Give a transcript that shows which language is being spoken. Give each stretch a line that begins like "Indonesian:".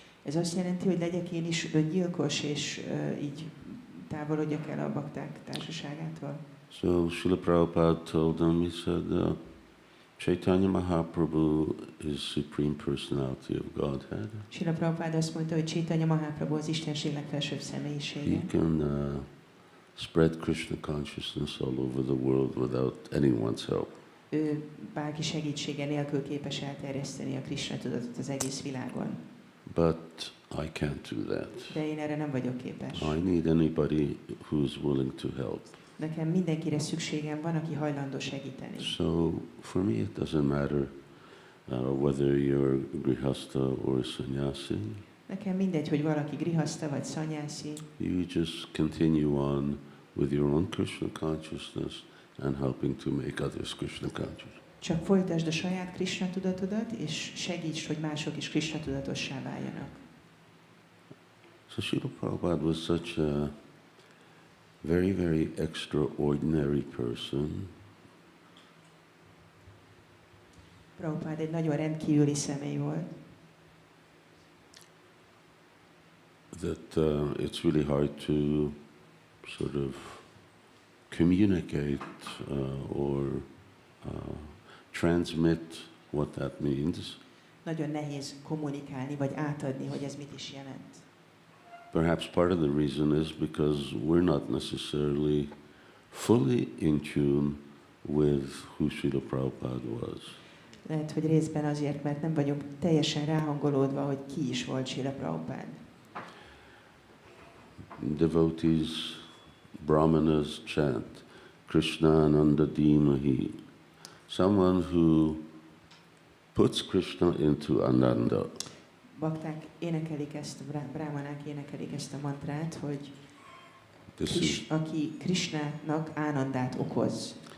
Hungarian: Ez azt jelenti, hogy legyek én is öngyilkos, és így távolodjak el a bakták társaságától.
English: So Srila Prabhupada told them, he said, Chaitanya Mahaprabhu is Supreme Personality of Godhead.
Hungarian: Srila Prabhupada azt mondta, hogy Chaitanya Mahaprabhu az Istenség legfelsőbb személyisége.
English: He can spread Krishna consciousness all over the world without anyone's help.
Hungarian: Ő bárki segítsége nélkül képes elterjeszteni a Krishna tudatot az egész világon.
English: But I can't do that.
Hungarian: De én erre nem vagyok képes.
English: I need anybody who's willing to help.
Hungarian: Nekem mindenkire szükségem van, aki hajlandó segíteni.
English: So for me it doesn't matter whether you're grihasta or sannyasi.
Hungarian: Nekem mindegy, hogy valaki grihasta vagy szanyászi.
English: You just continue on with your own Krishna consciousness and helping to make others Krishna conscious.
Hungarian: Csak folytasd a saját Krishna tudatodat, és segíts, hogy mások is Krishna tudatossá váljanak.
English: So Srila Prabhupada was such a very, very extraordinary person.
Hungarian: Prabhupada egy nagyon rendkívüli személy volt.
English: That it's really hard to sort of communicate or transmit what that means.
Hungarian: Nagyon nehéz kommunikálni, vagy átadni, hogy ez mit is jelent.
English: Perhaps part of the reason is because we're not necessarily fully in tune with who Srila Prabhupada was.
Hungarian: Lehet, hogy részben azért, mert nem vagyunk teljesen ráhangolódva, hogy ki is volt Srila Prabhupada.
English: Devotees, brahmanas chant, Krishna Ananda Dhimahi. Someone who puts Krishna into Ananda.
Hungarian: Bakták énekelik ezt, brámanák énekelik ezt a mantrát, hogy aki Krishnának ánandát okoz.